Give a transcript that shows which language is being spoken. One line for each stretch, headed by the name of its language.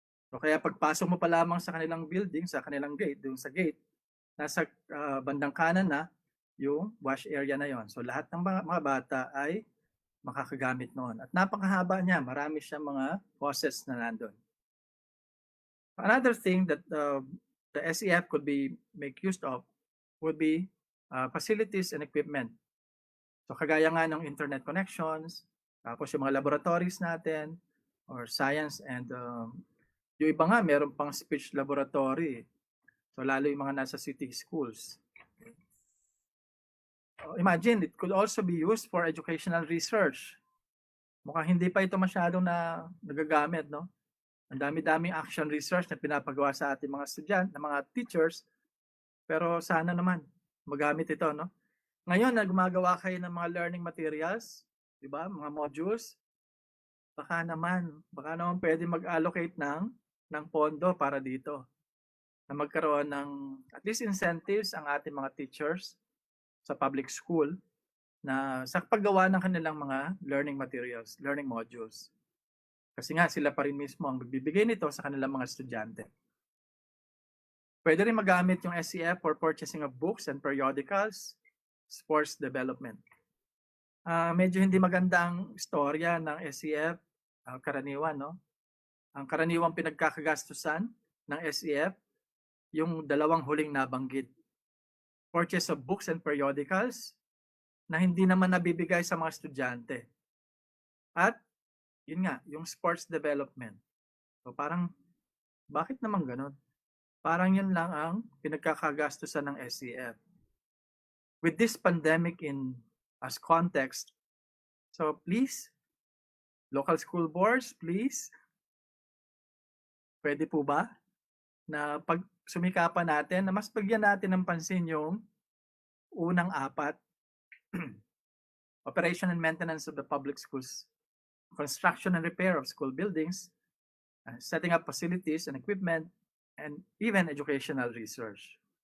Filipino: So kaya pagpasok mo pa lamang sa kanilang building, sa kanilang gate, doon sa gate, nasa bandang kanan na yung wash area na yon. So lahat ng mga bata ay makakagamit noon. At napakahaba niya, marami siyang mga faucets na nandun.
English: Another thing that the SEF could make use of would be facilities and equipment.
Filipino: So kagaya nga ng internet connections, tapos yung mga laboratories natin, or science and yung iba nga meron pang speech laboratory. So lalo yung mga nasa city schools.
English: Imagine, it could also be used for educational research.
Filipino: Mukhang hindi pa ito masyadong nagagamit, no? Ang dami-daming action research na pinapagawa sa ating mga estudyante, mga teachers, pero sana naman magamit ito, no? Ngayon na gumagawa kayo ng mga learning materials, di ba? Mga modules, baka naman pwede mag-allocate ng pondo para dito. Na magkaroon ng at least incentives ang ating mga teachers sa public school na sa paggawa ng kanilang mga learning materials, learning modules. Kasi nga sila pa rin mismo ang magbibigay nito sa kanilang mga estudyante. Pwede rin magamit yung
English: SEF for purchasing of books and periodicals, sports development.
Filipino: Medyo hindi maganda ang istorya ng SEF karaniwan, no? Ang karaniwang pinagkakagastusan ng SEF yung dalawang huling nabanggit.
English: Purchase of books and periodicals
Filipino: na hindi naman nabibigay sa mga estudyante. At yun nga, yung sports development. So parang, bakit naman ganun? Parang yun lang ang pinagkakagastusan ng SCF.
English: With this pandemic in as context, so please, local school boards, please,
Filipino: pwede po ba na pag sumikapan natin na mas bigyan natin ng pansin yung unang apat,
English: operation and maintenance of the public schools, construction and repair of school buildings, setting up facilities and equipment, and even educational research.